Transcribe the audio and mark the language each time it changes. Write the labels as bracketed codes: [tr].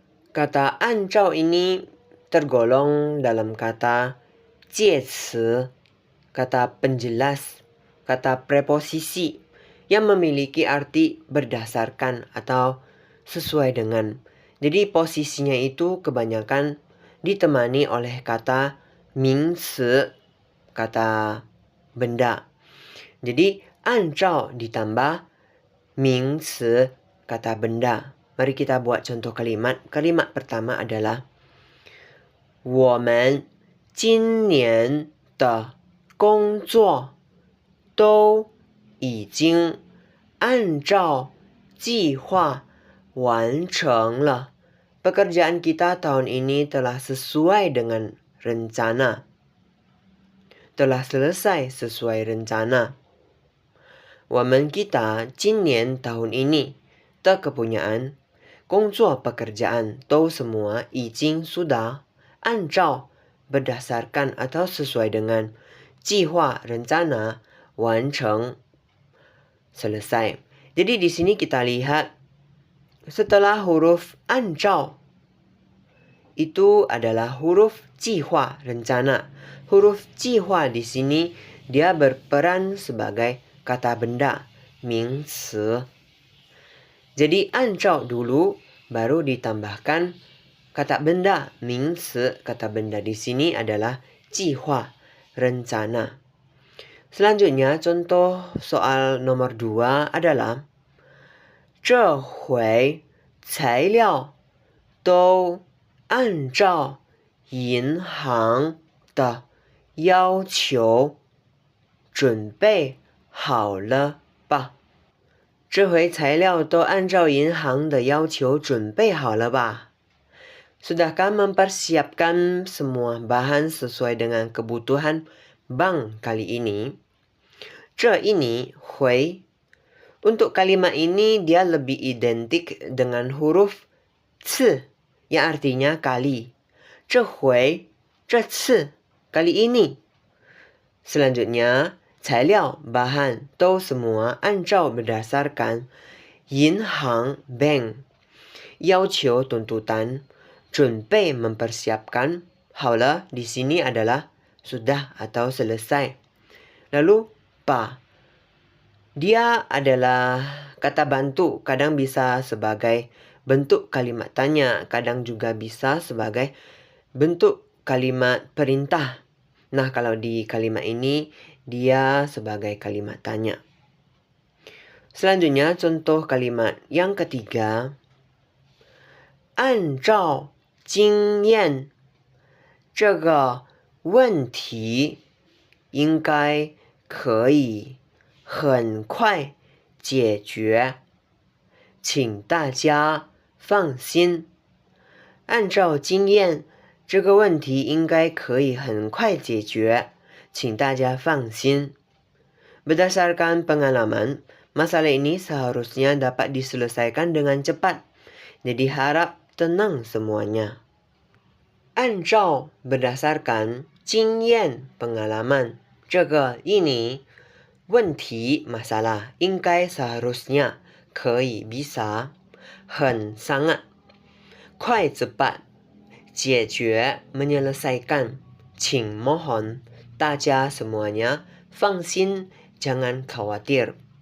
[id] Kata 按照 ini tergolong dalam kata 介词, kata penjelas, kata preposisi yang memiliki arti berdasarkan atau sesuai dengan. Jadi posisinya itu kebanyakan ditemani oleh kata 名词, kata benda. Jadi 按照 ditambah 名词 kata benda. Mari kita buat contoh kalimat. Kalimat pertama adalah [zh] 我们今年的工作都已经按照计划完成了. [id] Pekerjaan kita tahun ini telah sesuai dengan rencana. Telah selesai sesuai rencana. 我们 kita 今年 tahun ini 的 kepunyaan 工作 pekerjaan 都 semua 已经 sudah 按照 berdasarkan atau sesuai dengan 计划 rencana 完成 selesai. Jadi di sini kita lihat setelah huruf 按照 itu adalah huruf 计划 rencana. Huruf 计划 di sini dia berperan sebagai kata benda 名词. Jadi 按照 dulu baru ditambahkan kata benda 名词. Kata benda di sini adalah 计划 rencana. Selanjutnya contoh soal nomor 2 adalah [zh] 这回材料都按照银行的要求准备好了吧？这回材料都按照银行的要求准备好了吧？ [id] Sudahkah mempersiapkan semua bahan sesuai dengan kebutuhan bank kali ini? 这 ini 回 untuk kalimat ini dia lebih identik dengan huruf 次 yang artinya kali. 这回 这次 kali ini. Selanjutnya 材料 bahan 都 semua 按照 berdasarkan 银行 bank 要求 tuntutan 准备 mempersiapkan 好了 di sini adalah sudah atau selesai. Lalu pa dia adalah kata bantu, kadang bisa sebagai bentuk kalimat tanya, kadang juga bisa sebagai bentuk kalimat perintah. Nah, kalau di kalimat ini dia sebagai kalimat tanya. Selanjutnya contoh kalimat yang ketiga. [zh] 按照经验这个问题应该可以很快解决，请大家放心。按照经验，这个问题应该可以很快解决，请大家放心。 [id] Berdasarkan pengalaman, masalah ini seharusnya dapat diselesaikan dengan cepat. Jadi harap tenang semuanya. 按照 berdasarkan 经验 pengalaman 这个ini 问题 masalah 应该 seharusnya 可以 bisa 很 sangat 快 cepat 解决 menyelesaikan 请 mohon 大家 semuanya 放心 jangan khawatir.